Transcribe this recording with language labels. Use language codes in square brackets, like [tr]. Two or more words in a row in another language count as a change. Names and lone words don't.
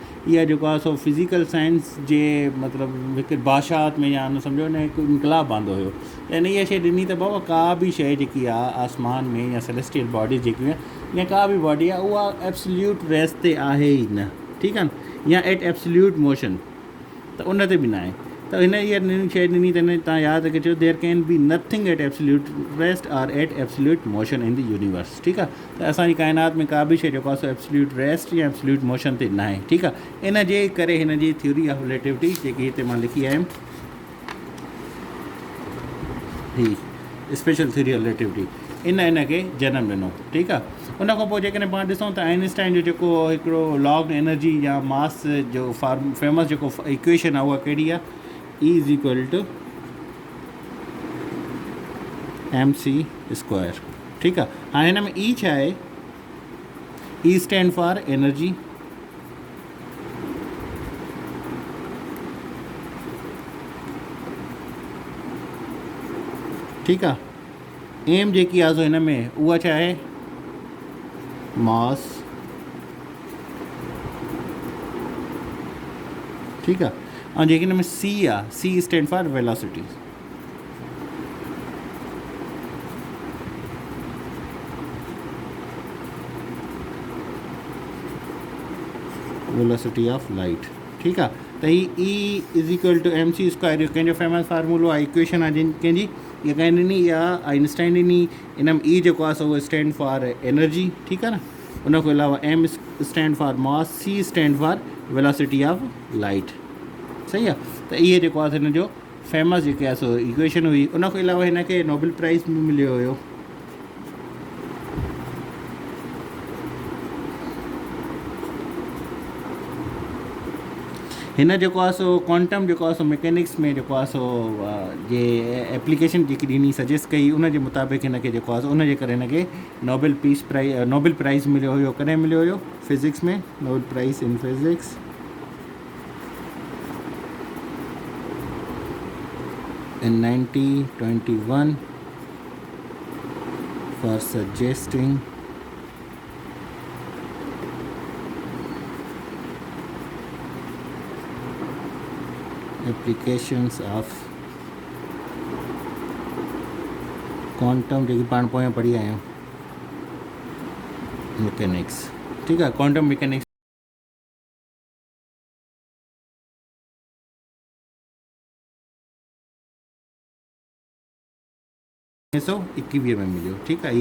[sd] इहा जेको आहे सो [en] physical science [sd] जे मतिलबु हिकु बादशाहत में या न सम्झो न हिकु इनकलाब आंदो हुयो। त इन इहा शइ ॾिनी त बाबा का बि शइ जेकी आहे आसमान में या [en] celestial bodies [sd] जेकियूं आहिनि या का बि बॉडी आहे उहा [en] absolute rest [sd] ते आहे ई न, ठीकु आहे न, या [en] at absolute motion, [sd] त उन ते बि न आहे। त हिन इहा शइ ॾिनी त हिन तव्हां यादि रखिजो, [en] there can be nothing at absolute rest or at absolute motion in the universe, [sd] ठीकु आहे। त असांजी काइनात में का बि शइ जेको आहे सो [en] absolute rest [sd] या [en] absolute motion [sd] ते न आहे, ठीकु आहे। इन जे करे हिन जी [en] theory of relativity [sd] जेकी हिते मां लिखी आयुमि, [en] ही special theory of relativity, [sd] इन खे जनमु ॾिनो, ठीकु आहे। उन खां पोइ जेकॾहिं पाण ॾिसूं त आइंस्टाइन जो जेको हिकिड़ो लॉग एनर्जी या मास जो फेमस जेको इक्वेशन आहे उहा कहिड़ी आहे, [en] E is equal to mc², [sd] ठीकु आहे। हाणे हिन में ई छा आहे, [en] E stand for energy, [sd] ठीकु आहे। एम जेकी आहे सो हिन में उहा छा आहे, मास, ठीकु आहे। ऐं जेकी हिन में सी आहे, [en] C stand for velocity, velocity of light, [sd] ठीकु आहे। त ही [en] E is equal to mc², [sd] इहो कंहिंजो फेमस फार्मूलो आहे, इक्वेशन आहे कंहिंजी, इहा कंहिं ॾिनी, इहा आइंस्टाइन ॾिनी। इन में ई जेको आहे सो उहो [en] stand for energy, [sd] ठीकु आहे न। उन खां अलावा [en] M stand for mass, C stand for velocity of light, [sd] सही आहे। त इहे जेको आहे हिन जो [en] फेमस जेके [sd] आहे सो इक्वेशन हुई। उन खां अलावा हिन खे [en] Nobel prize [sd] बि मिलियो हुयो। हिन जेको आहे सो क्वांटम जेको आहे सो मैकेनिक्स में जेको आहे सो जे एप्लीकेशन जेकी ॾिनी सजेस्ट कई, उन जे मुताबिक़ हिन खे जेको आहे सो उन जे करे हिन खे [en] Nobel prize [sd] मिलियो हुयो। कॾहिं मिलियो हुयो, फिज़िक्स में, [en] Nobel prize in physics in 1921 for suggesting applications of quantum, [sd] जेकी पाण पोयां पढ़ी आहियूं, मैकेनिक्स, ठीकु आहे। [en] quantum mechanics [sd] 1921 में मिलियो, ठीकु आहे।